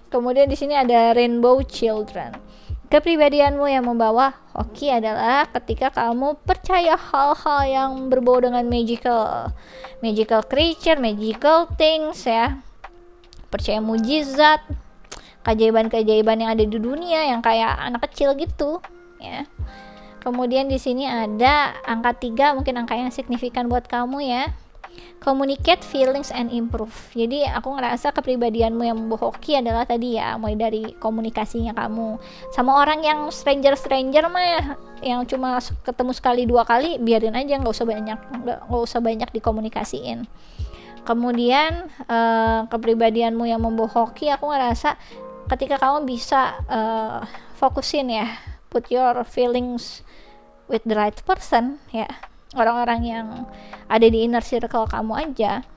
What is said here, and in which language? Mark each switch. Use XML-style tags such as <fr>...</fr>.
<id>Kemudian di sini ada Rainbow Children. Kepribadianmu yang membawa hoki adalah ketika kamu percaya hal-hal yang berbau dengan magical creature, magical things ya. Percaya mujizat, keajaiban-keajaiban yang ada di dunia yang kayak anak kecil gitu ya. Kemudian di sini ada angka 3, mungkin angka yang signifikan buat kamu ya.</id> <en>Communicate feelings and improve.</en> <id>Jadi aku ngerasa kepribadianmu yang membawa hoki adalah tadi ya, mulai dari komunikasinya kamu sama orang yang stranger mah ya, yang cuma ketemu sekali 2 kali, biarin aja, nggak usah banyak dikomunikasiin. Kemudian kepribadianmu yang membawa hoki, aku ngerasa ketika kamu bisa fokusin ya, put your feelings with the right person ya, orang-orang yang ada di inner circle kamu aja.</id>